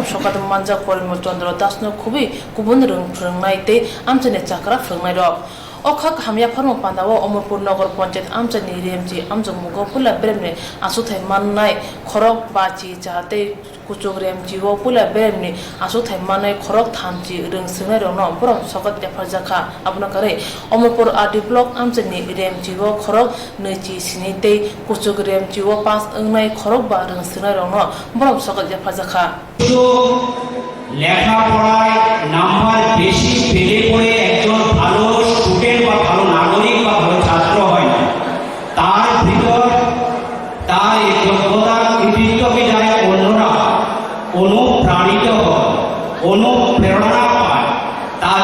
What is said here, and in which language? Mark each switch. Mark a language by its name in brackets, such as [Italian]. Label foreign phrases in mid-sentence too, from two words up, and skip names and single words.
[Kok Borok] सकाद मानजा परिम चंद्र दासनो खुबै कुबन रोंनाय ते आमजने चाकरा फ्रंनाय रक अखा हामिया फरम पान्दाव अमरपुर नगर पंचायत आमचनि रेमची आमजों मुगो पुला ब्रेमने आसुथाय माननाय खरक बाची जाहाते कुचुग रेमची व पुला ब्रेमने आसुथाय माननाय खरक थामची रोंसोनाय रनो बरम सकत लेफारजाखा आबना करे अमरपुर आरडी ब्लॉक आमचनि रेमची व खरक नैची सिनिते कुचुग रेमची व पास अंगनाय खरक बा रोंसोनाय रनो बरम सकत लेफारजाखा [Bangla] লেখাপড়ায় নাম্বার বেশি পেলে পড়ে একজন ভালো স্টুডেন্ট বা ভালো নাগরিক বা ভালো ছাত্র হয় না তার ভিতর তার এই যোগ্যতা কৃতিত্বকে যায় অন্যরা অনুপ্রাণিত হয় অনুপ্রেরণা পায় তার